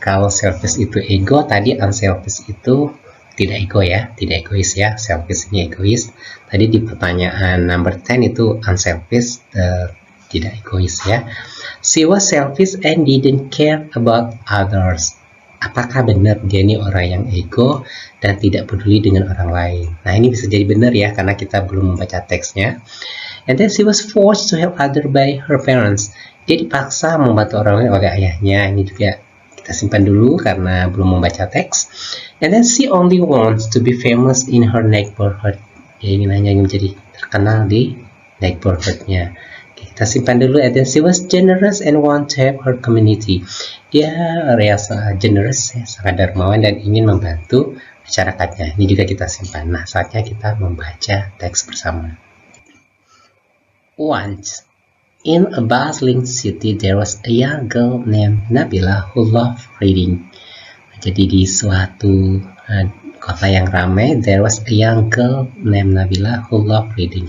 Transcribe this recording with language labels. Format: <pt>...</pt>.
<id>Kalau selfish itu ego, tadi unselfish itu tidak ego ya, tidak egois ya. Selfish ini egois. Tadi di pertanyaan number 10 itu unselfish, tidak egois ya.</id> <en>She was selfish and didn't care about others.</en> <id>Apakah benar dia ini orang yang ego dan tidak peduli dengan orang lain? Nah, ini bisa jadi benar ya, karena kita belum membaca teksnya.</id> <en>And then she was forced to help other by her parents.</en> <id>Dia dipaksa membantu orang lain oleh ayahnya. Ini juga kita simpan dulu karena belum membaca teks.</id> <en>And then she only wants to be famous in her neighborhood.</en> <id>Dia ingin hanya menjadi terkenal di neighborhoodnya. Kita simpan dulu.</id> <en>And then she was generous and want to help her community.</en> <id>Dia rasa generous, ya, sangat dermawan dan ingin membantu masyarakatnya. Ini juga kita simpan. Nah, saatnya kita membaca teks bersama.</id> <en>Once, in a bustling city, there was a young girl named Nabila who loved reading.</en> <id>Jadi di suatu kota yang ramai,</id> <en>there was a young girl named Nabila who loved reading.</en>